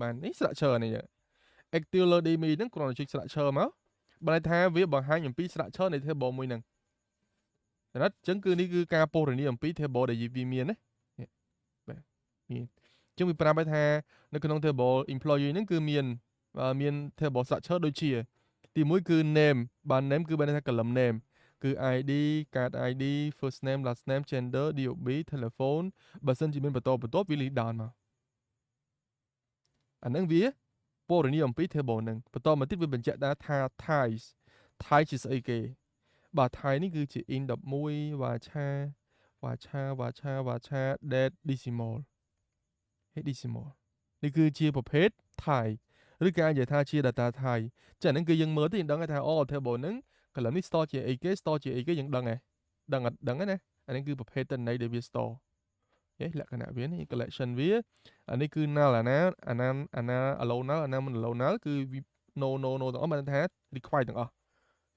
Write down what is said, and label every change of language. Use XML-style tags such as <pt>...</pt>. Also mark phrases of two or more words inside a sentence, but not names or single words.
<km>បាននេះ structure នេះ</km> <en>Active DB</en> <km>ហ្នឹងគ្រាន់តែចុច structure មកបើថាវាបង្ហាញអំពី structure នៃ table មួយហ្នឹងណាអញ្ចឹងគឺនេះគឺការពណ៌នាអំពី table ដែលវាមានណាបាទមានអញ្ចឹងវាប្រាប់ថានៅក្នុង</km> <en>table employee</en> <km>ហ្នឹងគឺមាន</km> <en>table structure</en> <km>ដូចជាទី1គឺ name បាទ name គឺបានថា</km> <en>column name</en> <km>គឺ</km> <en>ID card ID first name last name gender DOB telephone</en> <km>បើសិនជាមានបន្តវា</km> <en>list down</en> <km>មក អាហ្នឹងវាពណ៌នាអំពី table ហ្នឹងបន្តមកទៀតវាបញ្ជាក់ថា type ជាស្អីគេបាទ type នេះគឺជា</km> <en>int 11 varchar date decimal</en> <km>ហេ decimal នេះគឺជាប្រភេទ type ឬក៏អាចនិយាយថាជា data type ចឹងហ្នឹងគឺយើងមើលទៅយើងដឹងថាអូ table ហ្នឹង column នេះ store ជាអីគេ store ជាអីគេយើងដឹងហើយដឹងហើយណាអានេះគឺប្រភេទតន័យដែលវា store ហេលក្ខ ណៈវានេះ collection វាអានេះគឺ null អាណា</km> <en>allow null</en> <km>អាណាមិន</km> <en>allow null</en> <km>គឺ no ទាំងអស់បានថា require ទាំងអស់គេ</km>